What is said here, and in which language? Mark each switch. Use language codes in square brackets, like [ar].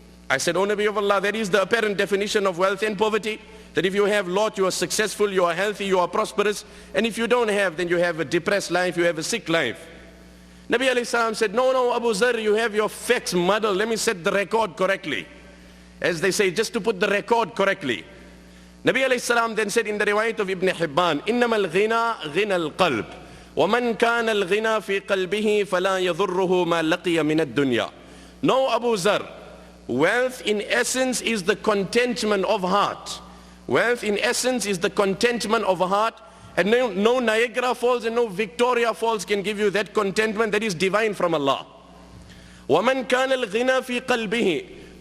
[en] I said, O Nabi of Allah, that is the apparent definition of wealth and poverty. That if you have lot, you are successful, you are healthy, you are prosperous. And if you don't have, then you have a depressed life, you have a sick life. Nabi alayhi salam said, no, Abu Dharr, you have your facts muddled. Let me set the record correctly. As they say, just to put the record correctly. Nabi alayhi salam then said in the riwayat of Ibn Hibban, [ar] إِنَّمَا الْغِنَى غِنَى الْقَلْبِ وَمَنْ كَانَ الْغِنَى فِي قَلْبِهِ فَلَا يَضُرُّهُ مَا لَقِيَ مِنَ الدُّنْيَا. [en] No, Abu Dharr, wealth in essence is the contentment of heart. Wealth in essence is the contentment of a heart, and no Niagara Falls and no Victoria Falls can give you that contentment that is divine from Allah. [ar] وَمَنْ كَانَ الْغِنَى فِي قَلْبِهِ.